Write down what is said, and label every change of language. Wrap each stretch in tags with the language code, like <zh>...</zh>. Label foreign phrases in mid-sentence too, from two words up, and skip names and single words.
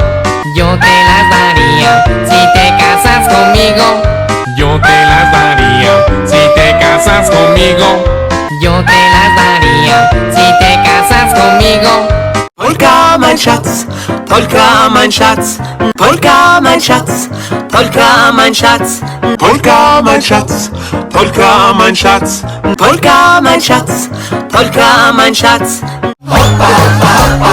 <es>Yo te las daría si te casas conmigo. Yo te las daría si te casas conmigo. Yo te las daría si te casas conmigo.</es> <de>Polka mein Schatz, Polka mein Schatz, Polka mein Schatz, Polka mein Schatz, Polka mein Schatz, Polka mein Schatz, Polka mein Schatz, Polka mein Schatz. Polka</de>